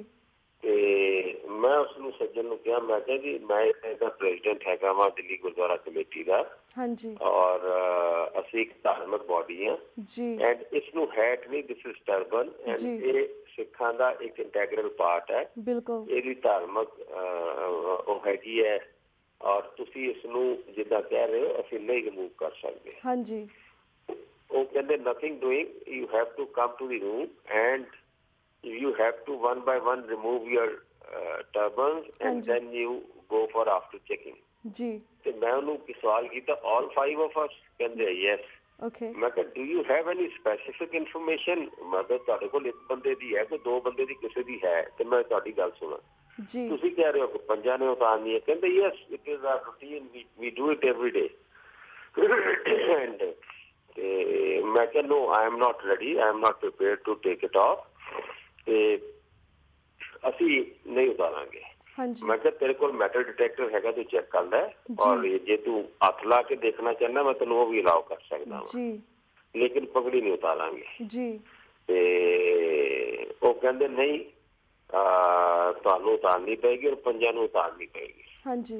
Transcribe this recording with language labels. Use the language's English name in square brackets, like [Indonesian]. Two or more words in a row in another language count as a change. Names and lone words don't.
[Punjabi] ਤੇ ਮੈਂ ਉਸਨੂੰ ਸੱਜਣ ਨੂੰ ਕਿਹਾ, ਮੈਂ ਕਿਹਾ ਜੀ ਮੈਂ ਇਹਦਾ ਪ੍ਰੈਜ਼ੀਡੈਂਟ ਹੈਗਾ ਵਾ ਦਿੱਲੀ ਗੁਰਦੁਆਰਾ ਕਮੇਟੀ ਦਾ ਔਰ ਅਸੀਂ ਇੱਕ ਧਾਰਮਿਕ ਬੋਡੀ ਆ ਐਂਡ ਇਸ ਨੂੰ ਹੈਟ ਨਹੀਂ, [English] this is turban and [Punjabi] ਇਹ ਸਿੱਖਾਂ ਦਾ ਇੱਕ [English] integral part [Punjabi] ਹੈ। ਇਹਦੀ ਧਾਰਮਿਕ ਉਹ ਹੈਗੀ ਹੈ ਔਰ ਤੁਸੀਂ ਇਸ ਨੂੰ ਜਿੱਦਾਂ ਕਹਿ ਰਹੇ ਹੋ ਅਸੀਂ ਨਹੀਂ ਰਿਮੂਵ ਕਰ ਸਕਦੇ। ਉਹ ਕਹਿੰਦੇ [English] nothing doing, you have to come to the room and you have to one by one remove your turbans and then you go for after checking ji। [Punjabi] ਤੇ ਮੈਂ ਉਹਨੂੰ ਸਵਾਲ ਕੀਤਾ [English] all 5 of us? [Punjabi] ਕਹਿੰਦੇ yes। ਮੈਂ ਕਿਹਾ [English] do you have any specific information? [Punjabi] ਮੈਂ ਕਿਹਾ ਤੁਹਾਡੇ ਕੋਲ 1 ਬੰਦੇ ਦੀ ਹੈ, ਕੋਈ 2 ਬੰਦੇ ਦੀ ਕਿਸੇ ਦੀ ਹੈ? ਤੇ ਮੈਂ ਤੁਹਾਡੀ ਗੱਲ ਸੁਣਾ ਜੀ। ਤੁਸੀਂ ਕਹਿ ਰਹੇ ਹੋ ਕਿ 5 ਨੇ ਉਤਾਰਨੀ ਹੈ। [English] ਕਹਿੰਦੇ yes it is our routine, we do it every day and [Punjabi] ਤੇ ਮੈਂ ਕਿਹਾ [English] no I am not ready, I am not prepared to take it off [Punjabi] ਤੇ ਅਸੀਂ ਨਹੀਂ ਉਤਾਰਾਂਗੇ। ਮੈਂ ਕਿਹਾ ਤੇਰੇ ਕੋਲ [English] metal detector [Punjabi] ਹੈਗਾ, ਤੂੰ ਚੈੱਕ ਕਰ ਲੈ ਔਰ ਜੇ ਤੂੰ ਹੱਥ ਲਾ ਕੇ ਦੇਖਣਾ ਚਾਹੁੰਦਾ ਮੈਂ ਤੈਨੂੰ ਉਹ ਵੀ ਅਲਾਓ ਕਰ ਸਕਦਾ ਵਾਂ, ਲੇਕਿਨ ਪਗੜੀ ਨਹੀਂ ਉਤਾਰਾਂਗੇ। ਤੇ ਉਹ ਕਹਿੰਦੇ ਨਹੀਂ ਤੁਹਾਨੂੰ ਉਤਾਰਨੀ ਪਏਗੀ ਔਰ 5 ਨੂੰ ਉਤਾਰਨੀ ਪਏਗੀ।